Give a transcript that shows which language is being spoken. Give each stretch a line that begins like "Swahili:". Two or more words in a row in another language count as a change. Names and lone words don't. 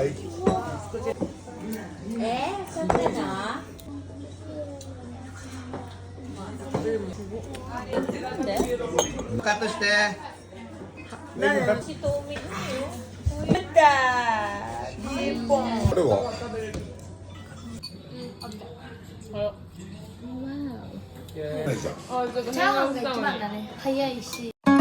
Filipino: Eh, siyempre na. Katos de. Si Tommy na yun. Ganda! Ipong.
Japanese: これはチャーハンが一番だね。早いし。